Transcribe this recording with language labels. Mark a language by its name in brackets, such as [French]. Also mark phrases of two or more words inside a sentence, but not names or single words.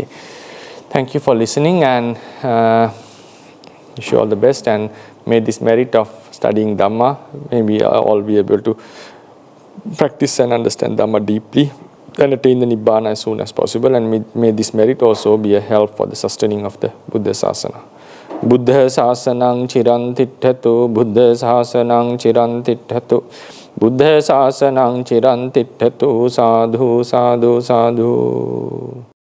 [English] Thank you for listening, and wish you all the best, and may this merit of studying Dhamma, maybe all be able to practice and understand Dhamma deeply and attain the Nibbana as soon as possible, and may this merit also be a help for the sustaining of the Buddha Sasana. [Pali] Buddha Sasanang Chirantithatu, Buddha Sasanang Chirantithatu, Buddha Sasanang Chirantithatu, Sadhu, Sadhu, Sadhu.